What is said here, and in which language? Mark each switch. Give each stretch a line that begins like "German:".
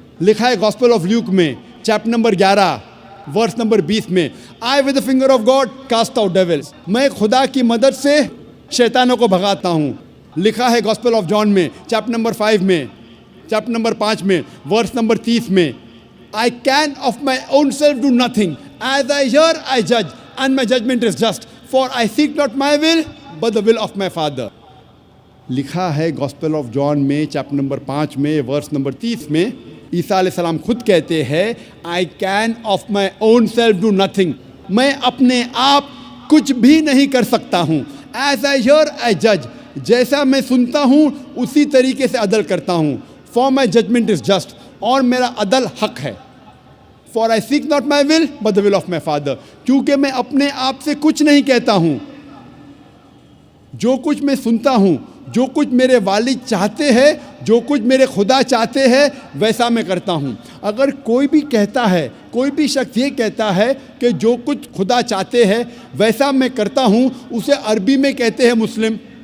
Hindi: लिखा है gospel of Luke में चैप्टर नंबर 11 वर्स नंबर 20 में,
English: I with the finger of God cast out devils.
Hindi: मैं खुदा की मदद से शैतानों को भगाता हूँ. लिखा है गॉस्पेल ऑफ जॉन में चैप्टर नंबर 5 में, चैप्टर नंबर 5 में वर्स नंबर 30 में,
English: I can of my own self do nothing. As I hear, I judge, and my judgment is just. For I seek not my will, but the will of my Father.
Hindi: लिखा है gospel of John में chapter number 5 में verse number 30 में, ईसा अलैहिस्सलाम खुद कहते हैं,
English: I can of my own self do nothing.
Hindi: मैं अपने आप कुछ भी नहीं कर सकता हूँ.
English: As I hear, I judge.
Hindi: जैसा मैं सुनता हूँ उसी तरीके से अदल करता हूँ.
English: For my judgment is just.
Hindi: और मेरा अदल हक है.
English: For I seek not my will, but the will of my Father.
Hindi: क्योंकि मैं अपने आप से कुछ नहीं कहता हूँ. जो कुछ मैं सुनता हूँ, जो कुछ मेरे वालिद चाहते हैं, जो कुछ मेरे खुदा चाहते हैं, वैसा मैं करता हूँ. अगर कोई भी कहता है, कोई भी शख्स ये कहता है कि जो कुछ खुदा चाहते हैं वैसा मैं करता हूँ, उसे अरबी में कहते हैं मुस्लिम.